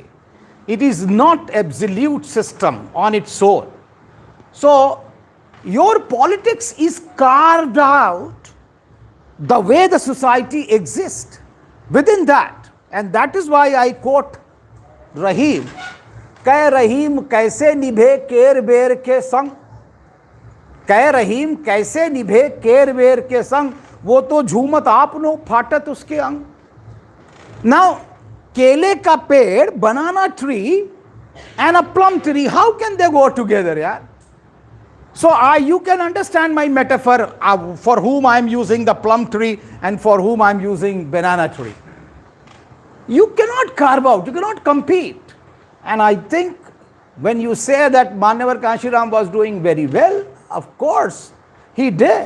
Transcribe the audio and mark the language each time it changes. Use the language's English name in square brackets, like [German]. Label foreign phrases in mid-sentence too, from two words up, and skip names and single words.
[English] It is not absolute system on its own. So your politics is carved out the way the society exists within that. And that is why I quote Rahim. [Hindi] कह रहीम कैसे निभे केर बेर के संग. कह रहीम कैसे निभे केर बेर के संग. वो तो झूमत आपनो फाटत उसके अंग. Now, केले का पेड़, [English] banana tree and a plum tree, how can they go together, yaar? So you can understand my metaphor for whom I am using the plum tree and for whom I am using banana tree. You cannot carve out, you cannot compete. And I think when you say that Manavar Kashiram was doing very well, of course he did.